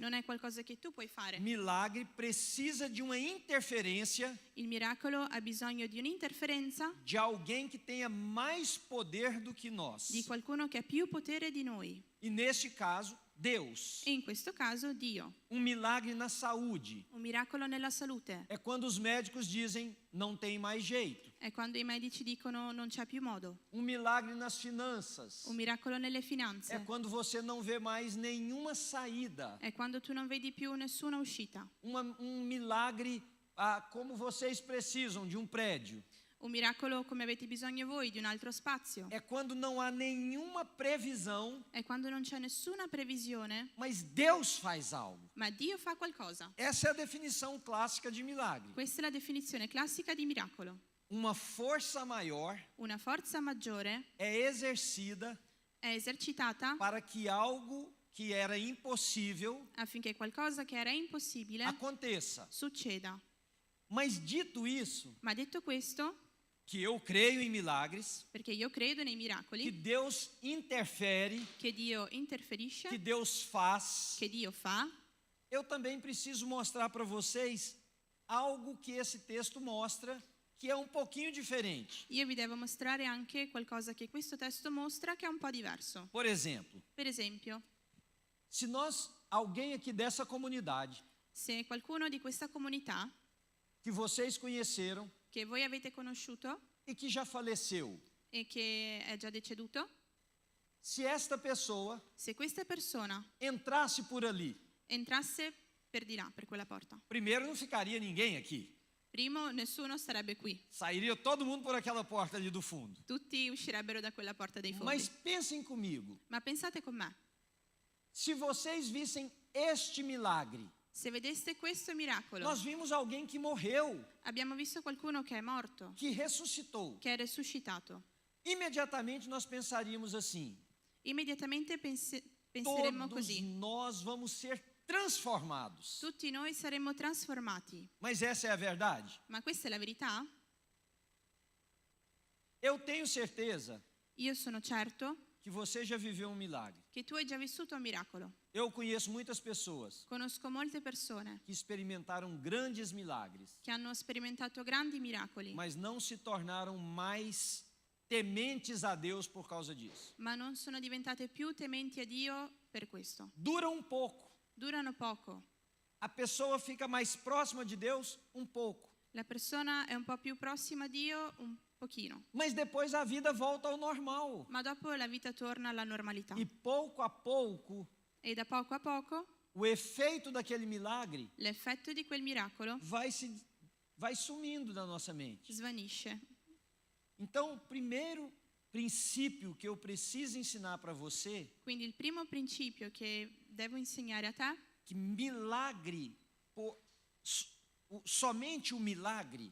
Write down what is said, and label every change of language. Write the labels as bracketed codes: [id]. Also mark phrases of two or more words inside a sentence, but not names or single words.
[it] non è qualcosa che tu puoi fare. [pt] Milagre precisa de uma interferência [it] Il miracolo ha bisogno di un'interferenza [pt] de alguém que tenha mais poder do que nós. [it] di qualcuno che ha più potere di noi, [pt] E neste caso, Deus. [it] e in questo caso Dio. [pt] Um milagre na saúde [it] Un miracolo nella salute [pt] é quando os médicos dizem não tem mais jeito. [it] è quando i medici dicono non c'è più modo. [pt] Um milagre nas finanças [it] Un miracolo nelle é finanze [pt] quando você não vê mais nenhuma saída. [it] è quando tu non vedi più nessuna uscita. [pt] Um milagre como vocês precisam de um prédio. [it] Un miracolo come avete bisogno voi di un altro spazio. [pt] É quando não há nenhuma previsão, [it] È quando non c'è nessuna previsione, [pt] mas Deus faz algo. [it] ma Dio fa qualcosa. [pt] Essa é a definição clássica de milagre. [it] Questa è la definizione classica di miracolo. [pt] Uma força maior [it] Una forza maggiore [pt] é exercida [it] è esercitata [pt] para que algo que era impossível [it] affinché qualcosa che era impossibile [pt] aconteça. [it] succeda. [pt] Mas dito isso, [it] Ma detto questo, [pt] que eu creio em milagres, [it] perché io credo nei [pt] que [it] miracoli, [pt] Deus interfere, [it] che Dio interferisce, [pt] que Deus faz, [it] che Dio fa, [pt] eu também preciso mostrar para vocês algo que esse texto mostra, que é um pouquinho diferente. [it] io vi devo mostrare anche qualcosa che questo testo mostra che è un po' diverso. [pt] Por exemplo, [it] Per esempio, [pt] se alguém aqui dessa comunidade, [it] se qualcuno di questa comunità [pt] que vocês conheceram [it] che voi avete conosciuto [pt] e que já faleceu, [it] e che è già deceduto, [pt] se esta pessoa [it] se questa persona [pt] entrasse por ali, [it] entrasse per di là, per quella porta, [pt] primeiro não ficaria ninguém aqui. [it] primo nessuno starebbe qui, [pt] Sairia todo mundo por aquela porta ali do fundo. [it] tutti uscirebbero da quella porta dei fondi. [pt] Mas pensem comigo, [it] Ma pensate con me, [pt] se vocês vissem este milagre, [it] se vedeste questo miracolo, [pt] nós vimos alguém que morreu, [it] abbiamo visto qualcuno che è morto, [pt] que ressuscitou. [it] che è resuscitato. [pt] Imediatamente nós pensaríamos assim: [it] Immediatamente penseremmo [pt] todos [it] così. [pt] nós vamos ser transformados. [it] Tutti noi saremmo trasformati. [pt] Mas essa é a verdade? [it] Ma questa è la verità? [pt] Eu tenho certeza [it] Io sono certo [pt] que você já viveu um milagre. [it] che tu hai già vissuto un miracolo. [pt] Eu conheço muitas pessoas [it] Conosco molte persone [pt] que experimentaram grandes milagres, [it] che hanno sperimentato grandi miracoli, [pt] mas não se tornaram mais tementes a Deus por causa disso. [it] ma non sono diventate più tementi a Dio per questo. [pt] Dura um pouco. [it] Durano poco. [pt] A pessoa fica mais próxima de Deus um pouco. [it] La persona è un po' più prossima a Dio un pochino, [pt] Mas depois a vida volta ao normal. [it] ma dopo la vita torna alla normalità. [pt] E pouco a pouco, [it] E da poco a poco [pt] o efeito daquele milagre [it] l'effetto di quel miracolo [pt] vai sumindo da nossa mente. [it] svanisce. [pt] Então, o primeiro princípio que eu preciso ensinar para você, [it] Quindi il primo principio che devo insegnare a te, [pt] que milagre, somente o milagre,